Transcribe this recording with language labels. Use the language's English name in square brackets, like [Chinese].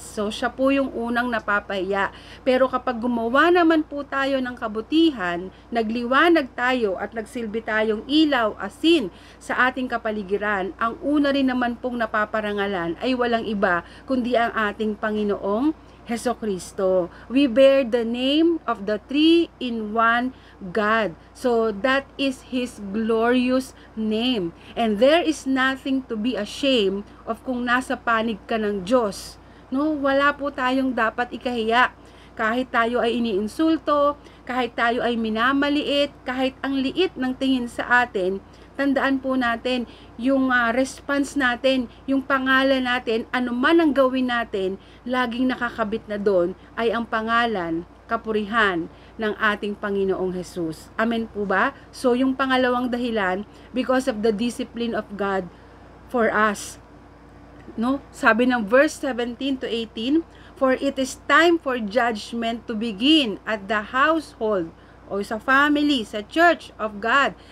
[Filipino] So, siya po yung unang napapahiya. Pero kapag gumawa naman po tayo ng kabutihan, nagliwanag tayo at nagsilbi tayong ilaw, asin sa ating kapaligiran, ang una rin naman pong napaparangalan ay walang iba kundi ang ating Panginoong Hesukristo. [English] We bear the name of the 3-in-1 God. So that is His glorious name. And there is nothing to be ashamed of [Filipino] kung nasa panig ka ng Diyos. No, wala po tayong dapat ikahiya. Kahit tayo ay iniinsulto, kahit tayo ay minamaliit, kahit ang liit ng tingin sa atin, tandaan po natin yung response natin, yung pangalan natin, anuman ang gawin natin, laging nakakabit na doon ay ang pangalan, kapurihan ng ating Panginoong Hesus. Amen po ba? [English] So [Filipino] yung pangalawang dahilan, [English] because of the discipline of God for us. no? [Filipino] Sabi ng [English] verse 17 to 18, for it is time for judgment to begin at the household [Filipino] o sa [English] family, sa church of God.